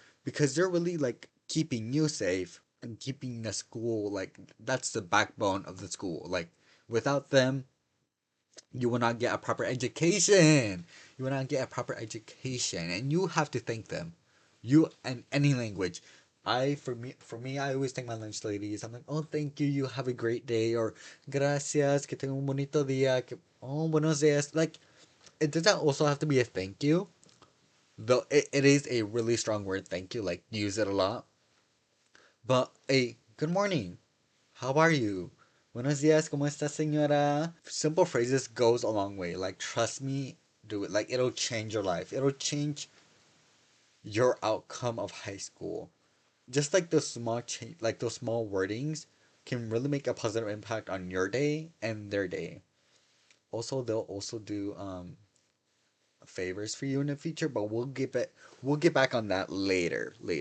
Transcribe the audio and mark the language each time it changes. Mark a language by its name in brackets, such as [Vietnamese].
[English] Because they're really like keeping you safe and keeping the school like that's the backbone of the school. Like without them, you will not get a proper education. You will not get a proper education, and you have to thank them. You and any language. For me, I always thank my lunch ladies. I'm like, oh, thank you. You have a great day, or [Spanish] gracias, que tengo un bonito día. Oh, buenos días. [English] Like, it doesn't also have to be a thank you, though. It is a really strong word, thank you. Like, use it a lot. But a good morning. How are you? [Spanish] Buenos días, ¿cómo está, señora? [English] Simple phrases goes a long way. Like, trust me, do it. Like, it'll change your life. It'll change your outcome of high school. Just like those small like those small wordings can really make a positive impact on your day and their day. Also, they'll also do favors for you in the future, but we'll get back on that later.